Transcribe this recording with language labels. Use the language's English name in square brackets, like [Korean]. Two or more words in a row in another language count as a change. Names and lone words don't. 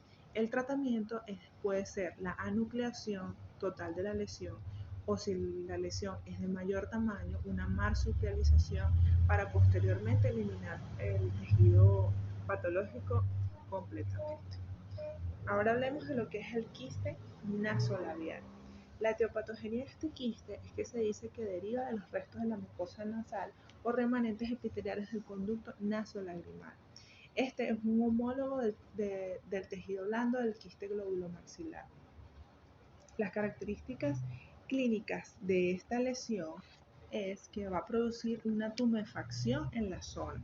[Spanish] El tratamiento puede ser la anucleación total de la lesión o si la lesión es de mayor tamaño, una marsupialización para posteriormente eliminar el tejido patológico completamente. Ahora hablemos de lo que es el quiste nasolabial. La etiopatogenia de este quiste es que se dice que deriva de los restos de la mucosa nasal o remanentes epiteliales del conducto nasolagrimal. Este es un homólogo del tejido blando del quiste globulomaxilar. Las características clínicas de esta lesión es que va a producir una tumefacción en la zona.